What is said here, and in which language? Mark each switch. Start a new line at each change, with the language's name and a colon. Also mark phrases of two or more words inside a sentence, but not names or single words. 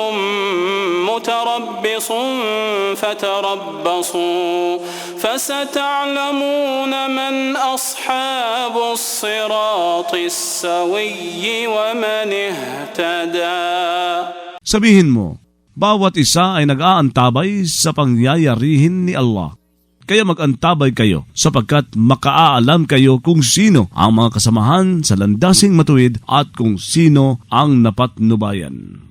Arabic: قُلْ كُلٌّ متربص فتربصوا فستعلمون من أصحاب الصراط السوي ومن اهتدى.
Filipino: Sabihin mo, bawat isa ay nag-aantabay sa pangyayarihin ni Allah. Kaya mag-antabay kayo sapagkat makaaalam kayo kung sino ang mga kasamahan sa landasing matuwid at kung sino ang napatnubayan.